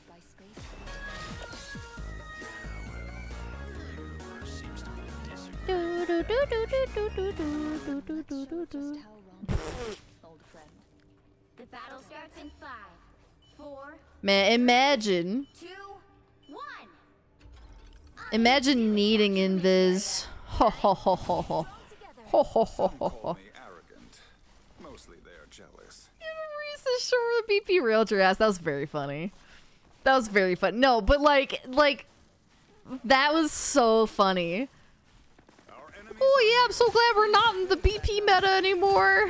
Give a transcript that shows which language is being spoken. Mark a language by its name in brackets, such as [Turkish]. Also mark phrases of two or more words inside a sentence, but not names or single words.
[English] The battle starts in 5, 4. Man, imagine. 2, 1. Imagine needing invis. Ho ho ho ho ho. Ho ho ho ho ho. Mostly they're jealous. Reese's Shore BP railed your ass. That was very funny. That was very fun. No, but like that was so funny. Oh yeah, I'm so glad we're not in the BP meta anymore.